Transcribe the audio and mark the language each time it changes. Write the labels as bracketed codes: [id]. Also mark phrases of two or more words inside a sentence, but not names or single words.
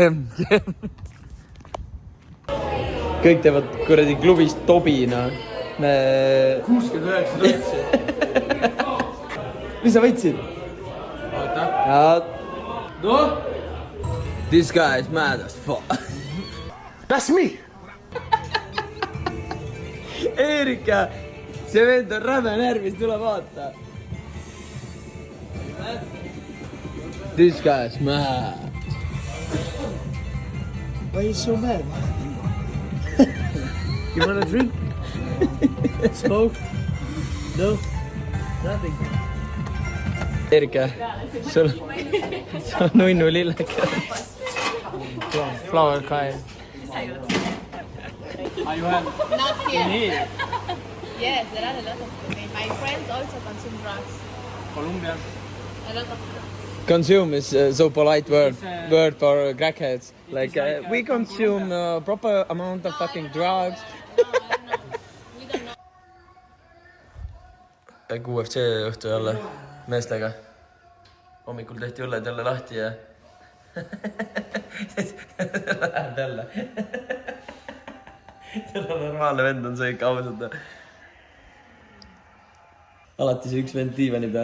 [et] Kõik teevad kuradi klubist tobina. 69 lõtsi. Mis sa võtsid? Oota. No? [en] This guy is mad as fuck. That's me. [et] Eerika, see vend on räme närvis, tule vaata. [en] This guy is mad. Why are you so mad? You want a drink? Smoke? No? Nothing. [et] Eerika, sul on nunnu lilleke. [en] Flower kind. Are you have? Not here. Here. Yes, there are a lot of them. My friends also consume drugs. Colombia. A lot of Consume is so polite word for crackheads. Like we consume proper amount of fucking drugs. we don't know. [et] Käib UFC õhtu jälle meestega. Hommikul tehti õlled jälle lahti ja läheb jälle. Täna normaalne vend on see ikka ausalt. Alati see üks vend diivani peal.